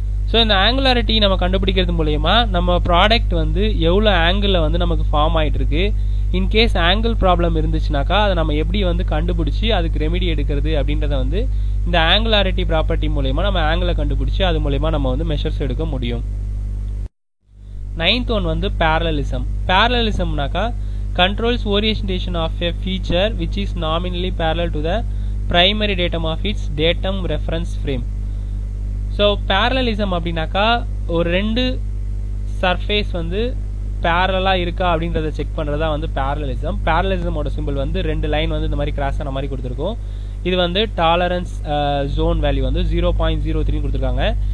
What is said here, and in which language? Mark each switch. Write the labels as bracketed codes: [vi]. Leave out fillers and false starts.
[ta] So இந்த ஆங்குலாரிட்டி நம்ம கண்டுபிடிக்கிறது மூலயமா நம்ம ப்ராடக்ட் வந்து எவ்வளோ ஆங்கிளில் வந்து நமக்கு ஃபார்ம் ஆகிட்டு இருக்கு, இன்கேஸ் ஆங்கிள் ப்ராப்ளம் இருந்துச்சுனாக்கா அதை நம்ம எப்படி வந்து கண்டுபிடிச்சி அதுக்கு ரெமிடி எடுக்கிறது அப்படின்றத வந்து இந்த ஆங்குலாரிட்டி ப்ராப்பர்ட்டி மூலயமா நம்ம ஆங்கிளை கண்டுபிடிச்சி அது மூலயமா நம்ம வந்து மெஷர்ஸ் எடுக்க முடியும். 9th ஒன் வந்து parallelism. [en] Parallelismனாக்கா controls orientation of a feature which is nominally parallel to the primary datum of its datum reference frame. [ta] So parallelism அப்படின்னாக்கா ஒரு ரெண்டு சர்ஃபேஸ் வந்து பேரலாக இருக்கா அப்படின்றத செக் பண்ணுறதா வந்து parallelism. parallelismோட சிம்பிள் வந்து ரெண்டு லைன் வந்து இந்த மாதிரி கிராஸ் ஆன மாதிரி கொடுத்துருக்கோம். இது வந்து டாலரன்ஸ் ஜோன் வேல்யூ வந்து 0.03 கொடுத்துருக்காங்க.